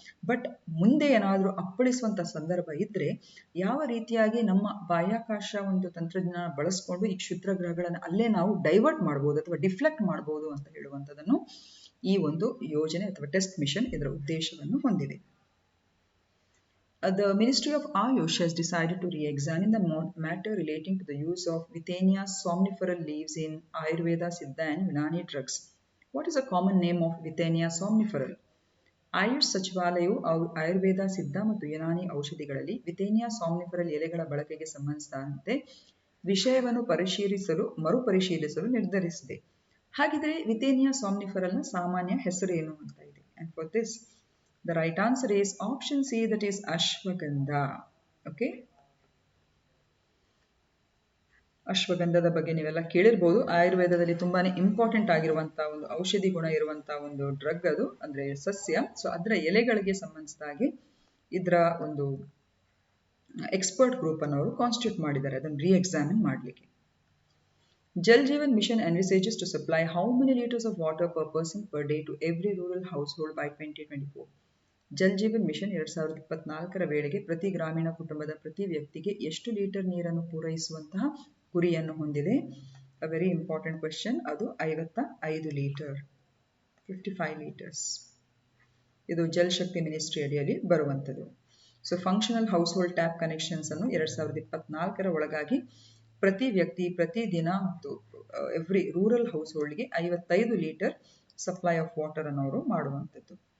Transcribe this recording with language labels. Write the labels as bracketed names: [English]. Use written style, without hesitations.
[Kannada] But ಮುಂದೆ ಏನಾದರೂ ಅಪ್ಪಳಿಸುವಂತ ಸಂದರ್ಭ ಇದ್ರೆ ಯಾವ ರೀತಿಯಾಗಿ ನಮ್ಮ ಬಾಹ್ಯಾಕಾಶ ಒಂದು ತಂತ್ರಜ್ಞಾನ ಬಳಸ್ಕೊಂಡು ಈ ಕ್ಷುದ್ರ ಗ್ರಹಗಳನ್ನು ಅಲ್ಲೇ ನಾವು ಡೈವರ್ಟ್ ಮಾಡಬಹುದು ಅಥವಾ ಡಿಫ್ಲೆಕ್ಟ್ ಮಾಡಬಹುದು ಅಂತ ಹೇಳುವಂಥದ್ದನ್ನು ಈ ಒಂದು ಯೋಜನೆ ಅಥವಾ ಟೆಸ್ಟ್ ಮಿಷನ್ ಇದರ ಉದ್ದೇಶವನ್ನು ಹೊಂದಿದೆ. [English] The Ministry of Ayush has decided to re-examine the matter relating to the use of Withenia somniferal leaves in Ayurveda, Siddha and Unani drugs. What is the common name of Withenia somniferal? [Kannada] AYUSH ಸಚಿವಾಲಯವು ಆಯುರ್ವೇದ, ಸಿದ್ಧ ಮತ್ತು ಯುನಾನಿ ಔಷಧಿಗಳಲ್ಲಿ ವಿಥೇನಿಯಾ ಸಾಮ್ನಿಫರಲ್ ಎಲೆಗಳ ಬಳಕೆಗೆ ಸಂಬಂಧಿಸಿದಂತೆ ವಿಷಯವನ್ನು ಮರುಪರಿಶೀಲಿಸಲು ನಿರ್ಧರಿಸಿದೆ. ಹಾಗಿದ್ರೆ ವಿಥೇನಿಯಾ ಸಾಮ್ನಿಫರಲ್ನ ಸಾಮಾನ್ಯ ಹೆಸರು ಏನು ಅಂತ ಇದೆ. [English] And for this the right answer is option C, that is ashwagandha. [Kannada] Okay, ಅಶ್ವಗಂಧದ ಬಗ್ಗೆ ನೀವೆಲ್ಲ ಕೇಳಿರ್ಬೋದು. ಆಯುರ್ವೇದದಲ್ಲಿ ತುಂಬಾನೇ ಇಂಪಾರ್ಟೆಂಟ್ ಆಗಿರುವಂತಹ ಒಂದು ಔಷಧಿ ಗುಣ ಇರುವಂತಹ ಒಂದು ಡ್ರಗ್ ಅದು, ಅಂದ್ರೆ ಸಸ್ಯ. ಸೊ ಅದರ ಎಲೆಗಳಿಗೆ ಸಂಬಂಧಿಸಿದಾಗೆ ಇದರ ಒಂದು ಎಕ್ಸ್ಪರ್ಟ್ ಗ್ರೂಪ್ ಅನ್ನು ಅವರು ಕಾನ್ಸ್ಟಿಟ್ಯೂಟ್ ಮಾಡಿದ್ದಾರೆ ಅದನ್ನು ರೀಎಕ್ಸಾಮಿನ್ ಮಾಡಲಿಕ್ಕೆ. [English] Jal Jeevan mission envisages to supply how many liters of water per person per day to every rural household by 2024? [Kannada] Jal Jeevan mission 2024ರ ವೇಳೆಗೆ ಪ್ರತಿ ಗ್ರಾಮೀಣ ಕುಟುಂಬದ ಪ್ರತಿ ವ್ಯಕ್ತಿಗೆ ಎಷ್ಟು ಲೀಟರ್ ನೀರನ್ನು ಪೂರೈಸುವಂತಹ ಗುರಿಯನ್ನು ಹೊಂದಿದೆ? [English] A very important question. ಅದು 55 litre, 55 litres. [Kannada] ಇದು ಜಲ್ ಶಕ್ತಿ ಮಿನಿಸ್ಟ್ರಿ ಅಡಿಯಲ್ಲಿ ಬರುವಂಥದ್ದು. So functional house hold tap connections ಅನ್ನು 2024ರ ಒಳಗಾಗಿ ಪ್ರತಿ ವ್ಯಕ್ತಿ ಪ್ರತಿ ದಿನ ಮತ್ತು [English] every rural house ಹೋಲ್ಡ್ಗೆ 55 litre supply of water [Kannada] ಅನ್ನು ಅವರು ಮಾಡುವಂಥದ್ದು.